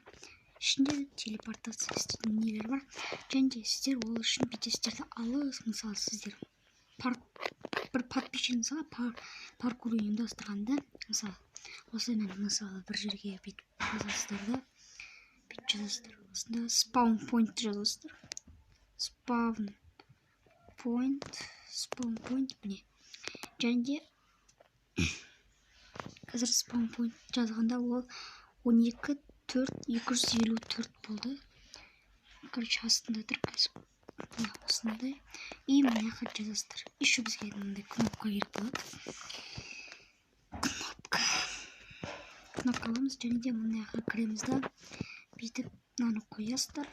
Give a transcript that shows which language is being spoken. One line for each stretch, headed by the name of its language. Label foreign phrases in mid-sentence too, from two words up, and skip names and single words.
Kazakh: Ішінде телепортация істейтін нелер бар. Және де сіздер ол үшін бүйтесіздер. Алыңыз, мысалы сіздер бір подписчигіңізге паркур ұйымдастырғанда, мысалы осымен мысалы бір жерге бүйтіп жазасыздар да, бүйтіп жазасыздар. Осында
English: spawn point
Kazakh: жазасыздар.
English: Spawn point міне.
Kazakh: Және де қазір
English: spawn point
Kazakh: жазғанда ол 12.4.254 болды. Астында тұр қазір. Осындай. И міне қат жазасыздар. Еще бізге мынандай кнопка керек болады. Кнопка аламыз, және де мына жаққа кіреміз да, бүйтіп мынаны қоясыздар.